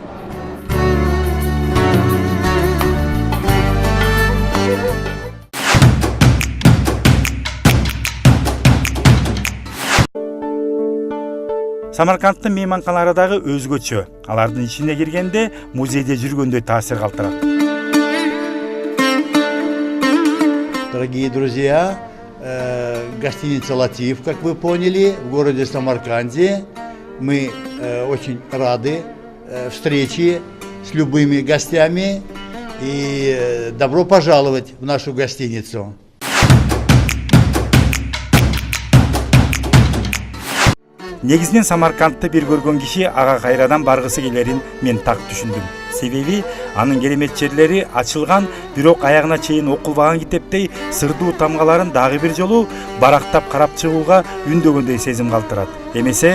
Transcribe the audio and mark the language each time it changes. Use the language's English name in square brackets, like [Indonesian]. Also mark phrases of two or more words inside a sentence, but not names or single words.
[Kyrgyz] Самаркандтын мейманканалары дагы өзгөчө. Алардын ичине киргенде музейде жүргөндөй таасир калтырат. [Russian] Дорогие друзья, гостиница «Латиф», как вы поняли, в городе Самарканде. Мы очень рады встрече с любыми гостями и добро пожаловать в нашу гостиницу. [Kyrgyz] Негизинен Самаркандты бир көргөн киши ага кайрадан баргысы келерин мен так түшүндүм. Себеби анын керемет жерлери ачылган, бирок аягына чейин окулбаган китептей сырдуу тамгаларын дагы бир жолу барактап карап чыгууга үндөгөндөй сезим калтырат.